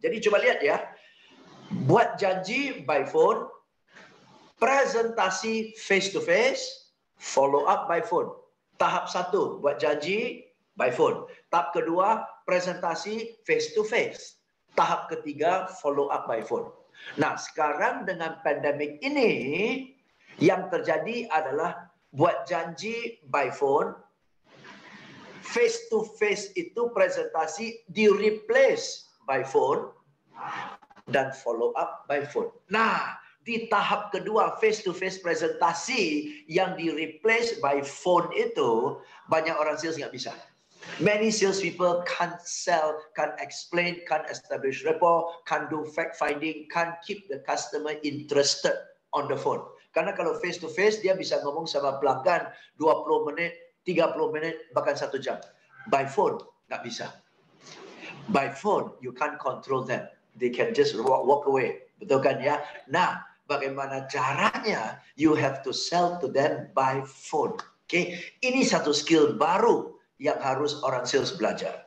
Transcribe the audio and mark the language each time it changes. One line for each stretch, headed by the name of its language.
Indonesian: Jadi coba lihat ya, buat janji
English: by phone,
Indonesian: presentasi
English: face to face, follow up by phone.
Indonesian: Tahap 1 buat janji by phone. Tahap kedua presentasi face to face. Tahap ketiga follow up by phone. Nah, sekarang dengan pandemik ini yang terjadi adalah buat janji by phone, face to face itu presentasi
English: di replace by phone
Indonesian: dan follow up by phone. Nah, di tahap kedua face-to-face presentasi yang di-replace by phone itu, banyak orang sales nggak bisa.
English: Many salespeople can't sell, can't explain, can't establish rapport, can't do fact finding, can't keep the customer interested on the phone.
Indonesian: Karena kalau face to face dia bisa ngomong sama pelanggan 20 menit, 30 menit, bahkan 1 jam.
English: By phone
Indonesian: nggak bisa.
English: By phone you can't control them. They can just walk away.
Indonesian: Betul kan ya? Nah, bagaimana caranya?
English: You have to sell to them by phone.
Indonesian: Oke, ini satu skill baru yang harus orang sales belajar.